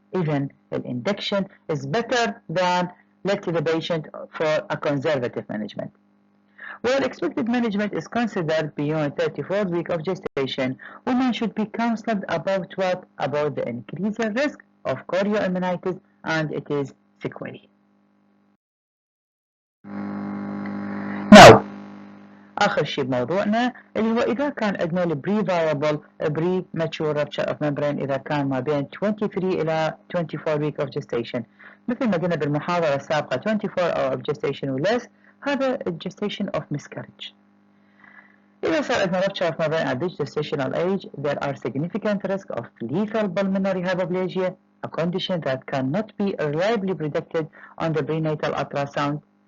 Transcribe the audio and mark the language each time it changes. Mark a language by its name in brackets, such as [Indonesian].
[English] Even the induction is better than let the patient for a conservative management. While expected management is considered beyond 34 weeks of gestation, women should be counseled about what? About the increased risk of chorioamnitis and its sequelae. [Arabic] Now, آخر شيء بموضوعنا اللي هو إذا كان عندنا البري viable premature rupture of membrane إذا كان ما بين 23 إلى 24 [English] week of gestation. [Arabic] مثل ما قلنا بالمحاضرة السابقة [English] 24 hour of gestation و less [Arabic] هذا [English] gestation of miscarriage. [Arabic] إذا صار عندنا [English] rupture of membrane at this gestational age, there are significant risk of lethal pulmonary hypoplasia, a condition that cannot be reliably predicted on the prenatal ultrasound.